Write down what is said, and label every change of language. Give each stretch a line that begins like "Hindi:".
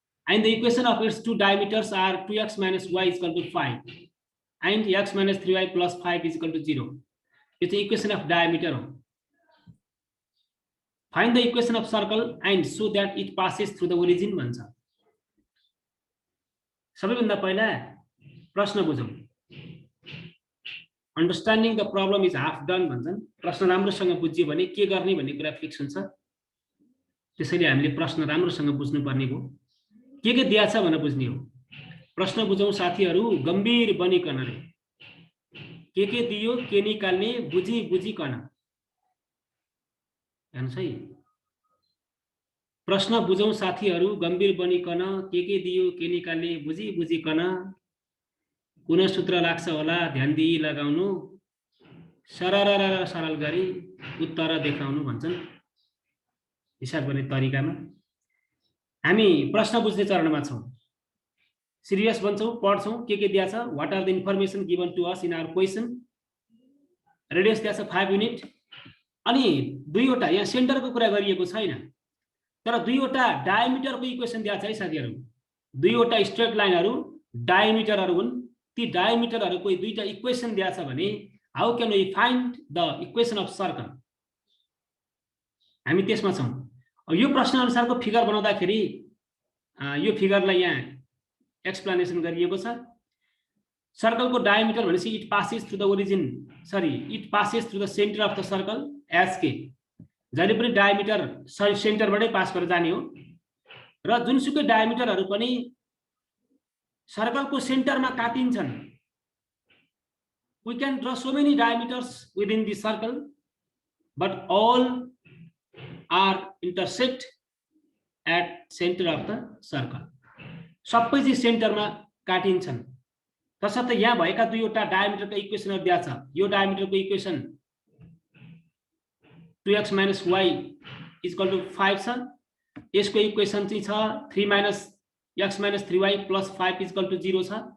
English: And the equation of its two diameters are 2x minus y is equal to 5 and x minus 3y plus 5 is equal to 0. It's the equation of diameter. Find the equation of circle and show that it passes through the origin
Nepali: भन्छ। सबैभन्दा पहिला प्रश्न बुझौं।
English: Understanding the problem is half done
Nepali: भन्छन्। प्रश्न राम्रोसँग बुझ्यो भने के गर्ने भन्ने कुरा फिक्स हुन्छ। त्यसैले हामीले प्रश्न राम्रोसँग बुझ्नु पर्ने हो। के दिया छ भनेर बुझ्ने हो। प्रश्न बुझौं साथीहरु गम्भीर बनिकन रे। के दियो के निकाल्ने बुझी बुझिकन। हेर्नुस् है। प्रश्न बुझौं साथीहरु गम्भीर बनिकन के दियो के निकाल्ने बुझी बुझिकन। कुन सूत्र लाग्छ होला ध्यान दिई लगाउनु सरल गरी उत्तर देखाउनु भन्छन् हिसाब गर्ने तरिकामा। हामी प्रश्न बुझ्ने चरणमा छौं। सिरियस बन्छौं, पढ्छौं के दिया छ।
English: What are the information given to us in our question.
Nepali: Radius दिया छ 5 युनिट अनि दुईवटा यहाँ सेन्टरको कुरा गरिएको छैन तर दुईवटा डायमिटरको इक्वेसन दिया छ है साथीहरु। दुईवटा स्ट्रेट लाइनहरु डायमिटरहरु हुन्। ती डायमिटरहरुको दुईटा इक्वेसन दिया छ भने
English: How can we find the equation of circle.
Nepali: हामी त्यसमा छौं। यो प्रश्न अनुसारको फिगर बनाउँदाखेरि यो फिगरलाई यहाँ एक्सप्लेनेसन गरिएको छ। सर्कलको डायमिटर भनेपछि
English: It passes through the origin it passes through the centre of the circle as के।
Nepali: जहिले पनि डायमिटर सेन्टरबाटै पास गरेर जाने हो र जुनसुकै डायमिटरहरु पनि सर्कलको सेन्टरमा काटिन्छन्।
English: We can draw so many diameters within the circle, but all are intersect at center of the circle.
Nepali: सबै चाहिँ सेन्टरमा काटिन्छन्। तसर्थ यहाँ भएका दुईवटा डायमिटरको इक्वेसनहरु दिया छ। यो डायमिटरको equation
English: 2x minus y is equal to 5
Nepali: छ। यसको इक्वेसन चाहिँ छ
English: 3 minus x minus 3y plus 5 is equal to 0
Nepali: छ।